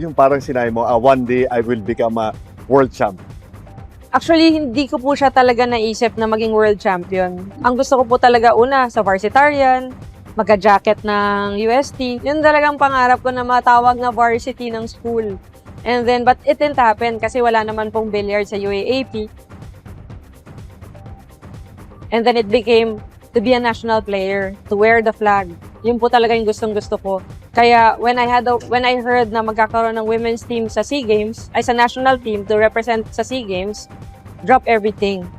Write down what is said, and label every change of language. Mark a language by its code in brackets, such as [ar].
[tl] Yung parang sinabi mo, [en] one day I will become a world champion. [tl] Actually, hindi ko po siya talaga naisip na maging world champion. Ang gusto ko po talaga una, sa varsitarian, magka-jacket ng UST. Yun talagang pangarap ko na matawag na varsity ng school. [en] And then, but it didn't happen [tl] kasi wala naman pong billiard sa UAAP. [en] And then it became to be a national player, to wear the flag. [tl] Yun po talaga yung gustong-gusto ko. Kaya [en] when I heard [tl] na magkakaroon ng [en] women's team sa SEA Games, [tl] ay sa [en] national team to represent sa SEA Games, drop everything.